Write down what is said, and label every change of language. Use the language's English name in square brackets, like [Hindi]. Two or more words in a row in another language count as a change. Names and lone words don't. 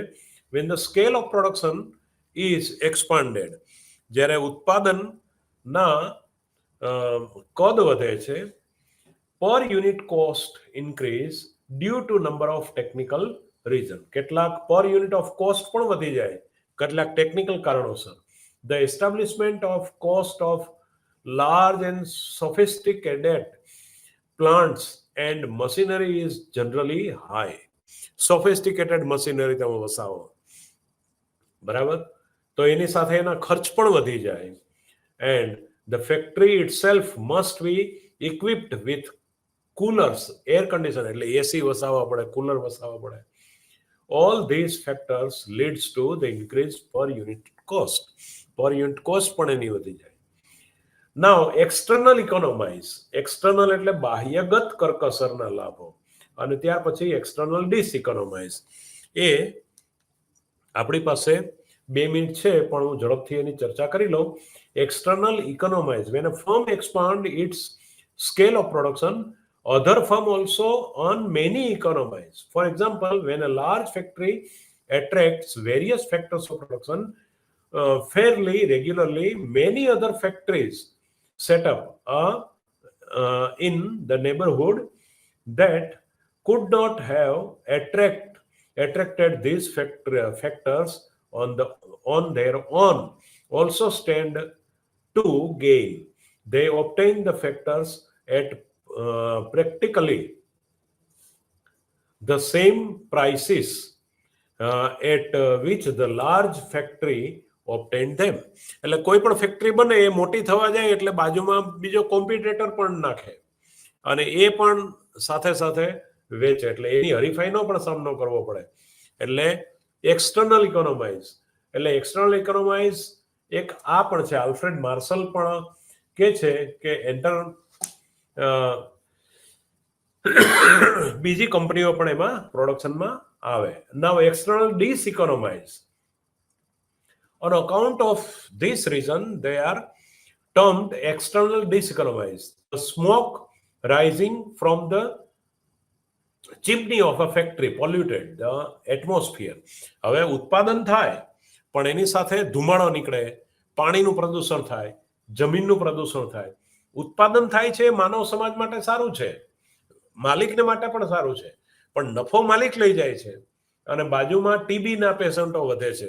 [English] when the scale of production is expanded, [Gujarati] જ્યારે ઉત્પાદનના કદ વધે છે, [English] per unit cost increase due to number of technical reason. [Gujarati] કેટલાક [English] per unit of cost [Gujarati] પણ વધી જાય કેટલાક ટેકનિકલ કારણોસર. [English] the establishment of cost of large and sophisticated plants and machinery is generally high. Sophisticated machinery [Gujarati] તમે વસાવો, બરાબર, તો એની સાથે એના ખર્ચ પણ વધી જાય. [English] And the factory itself must be equipped with coolers, air conditioner, [Gujarati] એટલે એસી વસાવવા પડે, કુલર વસાવવા પડે. [English] All these factors leads to the increase per unit cost. Per unit cost [Gujarati] પણ એની વધી જાય. [English] now external economies. [Gujarati] એક્સટર્નલ એટલે બાહ્યગત કરકસરના લાભો, અને ત્યાર પછી [English] external diseconomies. [Gujarati] એ આપણી પાસે 2 મિનિટ છે, પણ હું ઝડપથી એની ચર્ચા કરી લઉં. [English] external economies, when a firm expand its scale of production, other firm also earn many economies. For example, when a large factory attracts various factors of production fairly regularly, many other factories set up in the neighborhood that could not have attracted these factors on their own also stand to gain. They obtain the factors at practically the same prices at which the large factory obtained them. [Gujarati] એટલે કોઈ પણ ફેક્ટરી બને એ મોટી થવા જાય એટલે બાજુમાં બીજો કોમ્પિટિટર પણ નાખે, અને એ પણ સાથે સાથે વેચે, એટલે એની હરીફાઈનો પણ સામનો કરવો પડે. એટલે [English] external economies. [Gujarati] એટલે [English] external economies [Gujarati] એક આ પણ છે. આલ્ફ્રેડ માર્શલ પણ કે છે કે બીજી કંપનીઓ પણ એમાં પ્રોડક્શનમાં આવે. [English] now external diseconomies. On account of this reason, they are termed external diseconomies. The smoke rising from the chimney of a factory polluted the atmosphere. [Gujarati] હવે ઉત્પાદન થાય પણ એની સાથે ધુમાડો નીકળે, પાણીનું પ્રદૂષણ થાય, જમીનનું પ્રદૂષણ થાય. ઉત્પાદન થાય છે માનવ સમાજ માટે સારું છે, માલિકને માટે પણ સારું છે, પણ નફો માલિક લઈ જાય છે, અને બાજુમાં ટીબીના પેશન્ટો વધે છે.